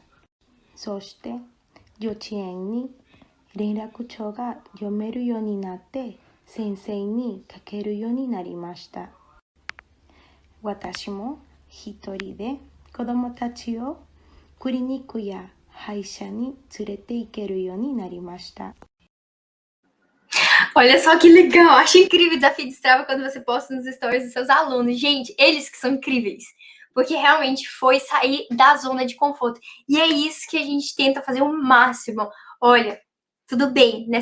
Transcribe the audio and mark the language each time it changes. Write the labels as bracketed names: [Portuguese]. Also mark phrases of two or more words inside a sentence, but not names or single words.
[Japanese] そして幼稚園に連絡帳が読めるようになって先生にかけるようになりました。私も一人で子供たちをクリニックや歯医者に連れて行けるようになりました。 [Portuguese] Olha só que legal, acho incrível o desafio de Strava quando você posta nos stories dos seus alunos. Gente, eles que são incríveis, porque realmente foi sair da zona de conforto. E é isso que a gente tenta fazer o máximo. Olha, tudo bem, né?